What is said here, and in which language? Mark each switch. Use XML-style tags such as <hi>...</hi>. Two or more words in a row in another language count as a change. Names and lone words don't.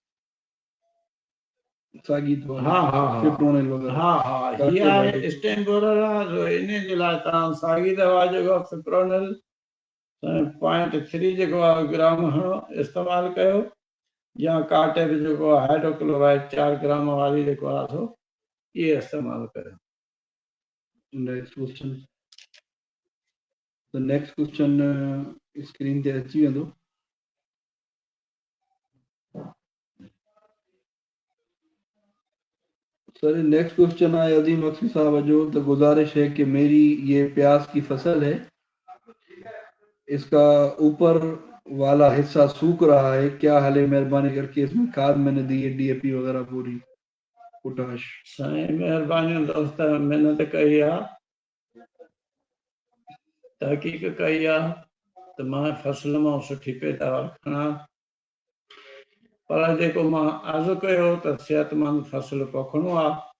<sd>साॻी हा हीअ आहे</sd> <en>stem borer</en> <sd>आहे इन जे लाइ तव्हां साॻी दवा जेको फिप्रोनिल 0.3 जेको आहे ग्राम हणो इस्तेमालु कयो या कार्टेप जेको आहे हाइड्रोक्लोराइड 4 ग्राम वारी जेको आहे सो इहे इस्तेमालु कयो।</sd> <en>next question. The next question screen</en> <sd>te अची वेंदो.</sd> <ur>सर</ur> <en>next question</en> <ur>ہے عظیم عکسی صاحب جو تو گزارش ہے کہ میری یہ پیاز کی فصل ہے، اس کا اوپر والا حصہ سوکھ رہا ہے، کیا حال ہے، مہربانی کر کے اس میں کھاد میں نے دی ہے ڈی اے پی وغیرہ پوری پوٹاش.</ur> <sd>साईं महिरबानी दोस्त महिनत कई आहे, तहक़ीक़ कई आहे त मां फसल मां सुठी पैदावार खणा, पर जेको मां अर्ज़ु कयो त सिहतमंद फसल पोखणो आहे,</sd>